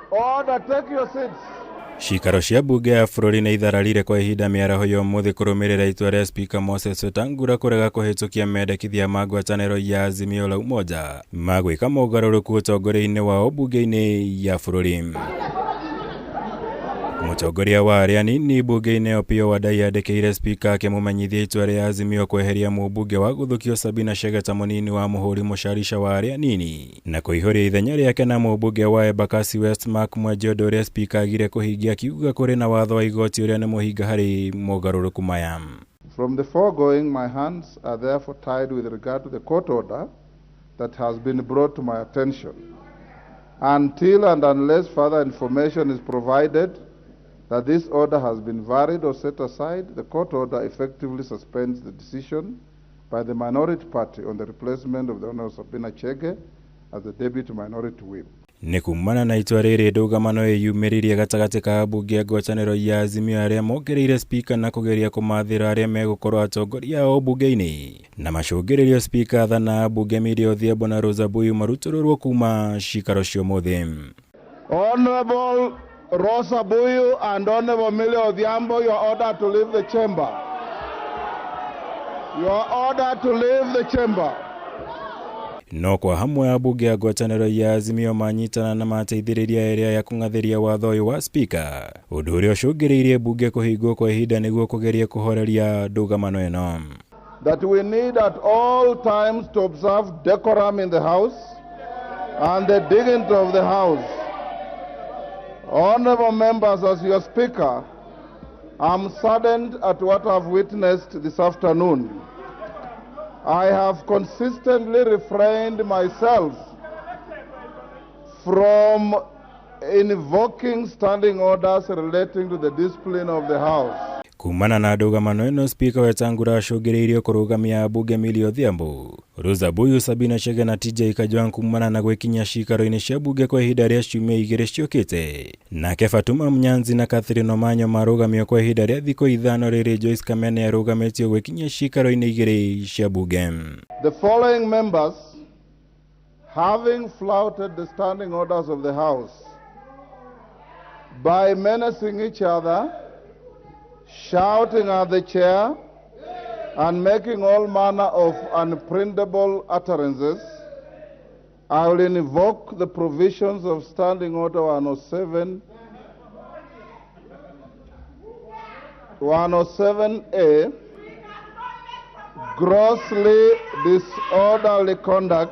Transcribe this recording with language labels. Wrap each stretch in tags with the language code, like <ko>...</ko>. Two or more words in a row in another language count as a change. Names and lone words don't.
<en>Order, take your seats.</en> <ki>Ciikaro cia mbunge ya bũrũri nĩ ithararire kwa ihinda mĩaraho ya ũmũthĩ kũrũmĩrĩra itua rĩa SPIKA WETANGULA kũrega kũhĩtũkia mendekithia ma ngwatanĩro ya AZIMIO la UMUNGE ma gwĩka mogarũrũku ũtongoria-inĩ wao mbunge-inĩ ya bũrũri. Mũtongoria wa ARIA ANINI mbunge-inĩ Opiyo Wandayi yandĩkĩire SPIKA akĩmũmenyithia itua rĩa AZIMIO kweheria mũmbunge wa gũthukio Sabina Chege ta mũnini wa mũhũri mũcarica wa ARIA ANINI na kũihũria ithenya rĩake na mũmbunge wa Embakasi West MUGWANJA ũndũ ũrĩa SPIKA agire kũhingia akiuga kũrĩ na watho wa igoti ũrĩa nĩ mũhinga harĩ mogarũrũku maya.</ki> <en>From the foregoing, my hands are therefore tied with regard to the court order that has been brought to my attention. Until and unless further information is provided that this order has been varied or set aside, the court order effectively suspends the decision by the minority party on the replacement of the Honorable Sabina Chege as the deputy minority whip.</en> <ki>Nĩ kumana na itua rĩrĩ ndugamano ĩyumĩririe gatagatĩ ka ambunge a ngwatanĩro ya AZIMIO arĩa mokereire SPIKA na kũgeria kũmathĩra arĩa megũkorwo atongoria ao mbunge-inĩ na macũngĩrĩrio SPIKA thana ambunge Miri Odhiambo na Rosa Buyu marutũrũrwo kuma ciikaro cia ũmũthĩ.</ki> <en>Honorable Rosa Buyu and Honorable Miri Odhiambo, you are ordered to leave the chamber. You are ordered to leave the chamber.</en> <ki>No kwa hamwe ambunge a ngwatanĩro ya AZIMIO manyitana na mateithĩrĩria ĩrĩa ya kũng'athĩria watho ũyũ wa SPIKA, ũndũ ũrĩa ũcũngĩrĩirie mbunge kũhingwo kwa ihinda nĩguo kũgeria kũhoreria ndugamano ĩno.</ki> <en>That we need at all times to observe decorum in the House and the dignity of the House. Honorable members, as your Speaker, I'm saddened at what I've witnessed this afternoon. I have consistently refrained myself from invoking standing orders relating to the discipline of the House.</en> <ki>Kumana na ndugamano ĩno, SPIKA WETANGULA acũngĩrĩirio kũrũgamia ambunge Miri Odhiambo, Rosa Buyu, Sabina Chege na THUTHA kumana na gwĩkinyia ciikaro-inĩ cia mbunge kwa ihinda rĩa ciumia 2 ciũkĩte. Nake Fatuma Mnyanzi na Catherine Omanyo marũgamio kwa ihinda rĩa thikũ 5 rĩrĩ Joyce Kamene arũgamĩtio gwĩkinyia ciikaro-inĩ 2 cia mbunge.</ki> <en>The following members, having flouted the standing orders of the House by menacing each other, shouting at the chair, and making all manner of unprintable utterances, I will invoke the provisions of Standing Order 107A, grossly disorderly conduct.</en>